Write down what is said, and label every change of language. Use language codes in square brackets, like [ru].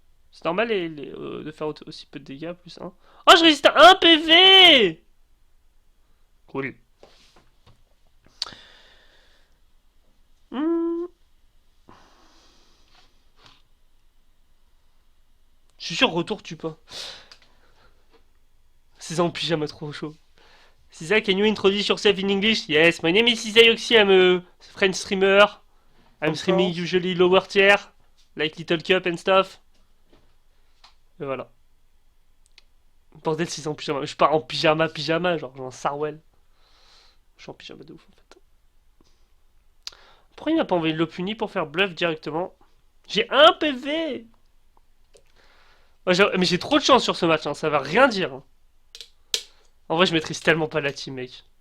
[fr] C'est normal de faire aussi peu de dégâts, plus 1. Oh, je résiste à 1 PV! Cool. Hmm. Je suis sûr, retour tue pas. C'est en pyjama trop chaud. [en] Cisa, can you introduce yourself in English? Yes, my name is Cisa Yoxi, I'm a French streamer. I'm streaming usually lower tier, like Little Cup and stuff. [fr] Et voilà. Bordel, c'est en pyjama. Je pars en pyjama, genre en Sarwell. Je suis en pyjama de ouf en fait. Pourquoi il m'a pas envoyé le puni pour faire bluff directement? J'ai 1 PV! Ouais, mais j'ai trop de chance sur ce match, hein. Ça va rien dire. Hein. En vrai, je maîtrise tellement pas la team, mec.